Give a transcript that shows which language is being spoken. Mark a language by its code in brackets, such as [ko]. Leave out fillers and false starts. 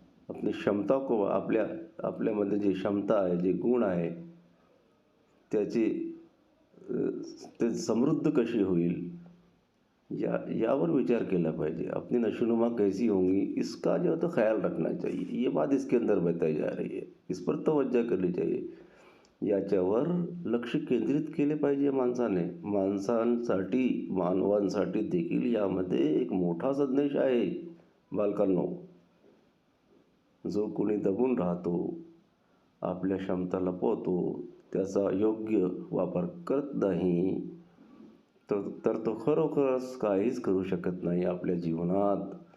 [mr] आपली क्षमता को आपल्यामध्ये जी क्षमता आहे, जे गुण आहे, त्याची ते समृद्ध कशी होईल यावर विचार केला पाहिजे। [hi] अपनी नशोनुमा कैसी होंगी, इसका जो है तो ख्याल रखना चाहिए। ये बात इसके अंदर बताई जा रही है, इस पर तवज्जो केली चाहिए। [mr] याच्यावर लक्ष केंद्रित केले पाहिजे माणसाने। मानवांसाठी देखील यामध्ये एक मोठा संदेश आहे बालकांनो। जो कोणी दबून राहतो, आपल्या क्षमता लपवतो, त्याचा योग्य वापर करत नाही, तर तो खरोखरच काहीच करू शकत नाही आपल्या जीवनात।